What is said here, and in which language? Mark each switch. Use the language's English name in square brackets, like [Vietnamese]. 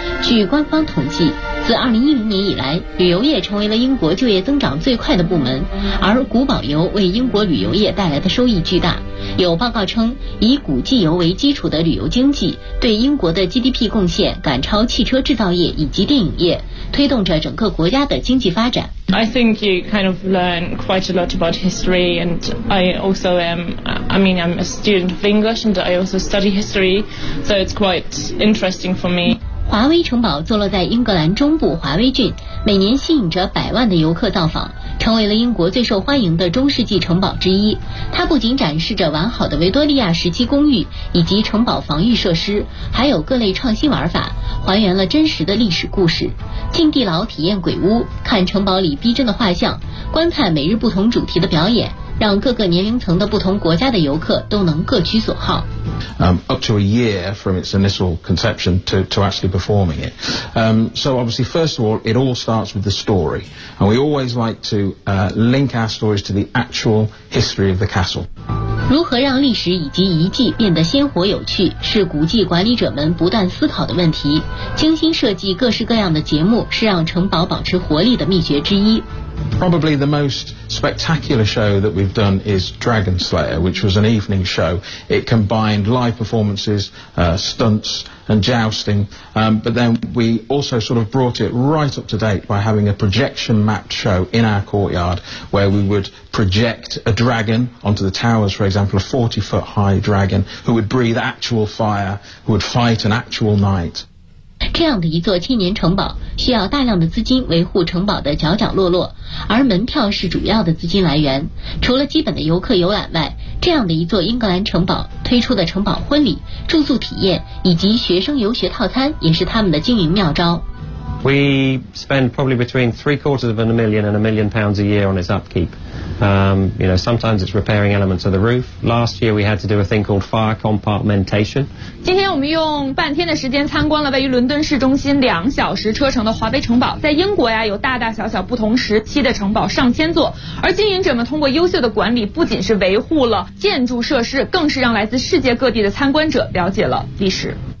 [Chinese] 据官方统计，自2010年以来，旅游业成为了英国就业增长最快的部门，而古堡游为英国旅游业带来的收益巨大。有报告称，以古迹游为基础的旅游经济对英国的 GDP 贡献赶超汽车制造业以及电影业，推动着整个国家的经济发展。 [English] I think you kind of learn quite a lot about history, and I also am, I mean, I'm a student of English and I also study history, so it's quite interesting for me. [Chinese] 华威城堡坐落在英格兰中部华威郡，每年吸引着百万的游客造访，成为了英国最受欢迎的中世纪城堡之一。它不仅展示着完好的维多利亚时期公寓以及城堡防御设施，还有各类创新玩法，还原了真实的历史故事。进地牢体验鬼屋，看城堡里逼真的画像，观看每日不同主题的表演，让各个年龄层的不同国家的游客都能各取所好。 [English] Up to a year from its initial conception to actually performing it. So obviously, first of all, it all starts with the story. And we always like to link our stories to the actual history of the castle. [Chinese] 如何让历史以及遗迹变得鲜活有趣，是古迹管理者们不断思考的问题。精心设计各式各样的节目，是让城堡保持活力的秘诀之一。 [English] Probably the most spectacular show that we've done is Dragon Slayer, which was an evening show. It combined live performances, stunts and jousting, but then we also sort of brought it right up to date by having a projection mapped show in our courtyard where we would project a dragon onto the towers, for example, a 40-foot high dragon who would breathe actual fire, who would fight an actual knight. [Chinese] 这样的一座千年城堡需要大量的资金维护城堡的角角落落，而门票是主要的资金来源。除了基本的游客游览外，这样的一座英格兰城堡推出的城堡婚礼、住宿体验以及学生游学套餐也是他们的经营妙招。 [English] We spend probably between $750,000 and £1 million a year on its upkeep. You know, sometimes it's repairing elements of the roof. Last year we had to do a thing called fire compartmentation. [Chinese] 今天我们用半天的时间参观了位于伦敦市中心2小时车程的华威城堡。在英国呀，有大大小小不同时期的城堡上千座，而经营者们通过优秀的管理，不仅是维护了建筑设施，更是让来自世界各地的参观者了解了历史。